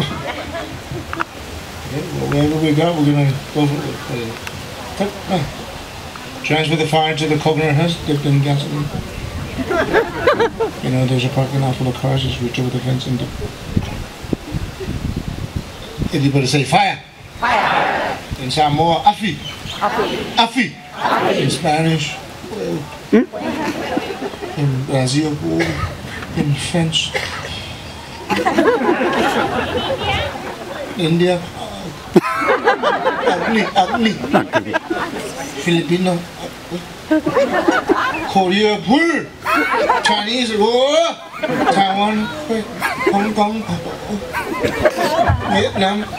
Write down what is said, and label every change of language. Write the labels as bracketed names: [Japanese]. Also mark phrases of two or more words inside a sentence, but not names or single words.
[English] Whatever we got, we're gonna go for it. Transfer the fire to the coconut husk, dipped in gasoline. You know, there's a parking lot full of cars, just reach over the fence and dip. Everybody say fire. Fire. In Samoa, afi. Afi. Afi. In Spanish. In Brazil, in French. India, ugly. Filipino, Korea, Chinese, Taiwan, Hong Kong, Vietnam.